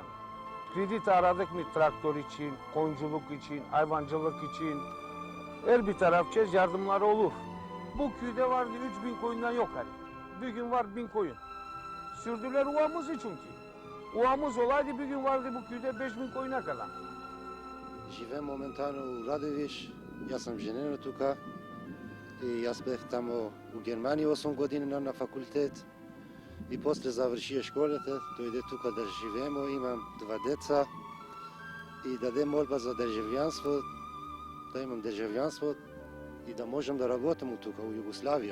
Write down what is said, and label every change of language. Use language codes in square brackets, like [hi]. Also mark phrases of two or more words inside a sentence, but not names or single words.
[tr] Kredi aradık mı traktör için, koyunculuk için, hayvancılık için, her bir tarafça yardımları olur. Bu köyde vardı 3000 koyundan yok hani. Bugün var 1000 koyun. Sürdüler uvamızı çünkü. Uvamız olaydı bugün vardı bu köyde 5000 koyuna kadar. [mk] Живеем моментално у Радовиш, јас сам женено тука и јас бев тамо у Германија 8 години на факултет и после завршија школата, дојде тука да живеемо, имам 2 деца и даде молба за државјанство, да имам државјанство и да можам да работам тука у Југославија.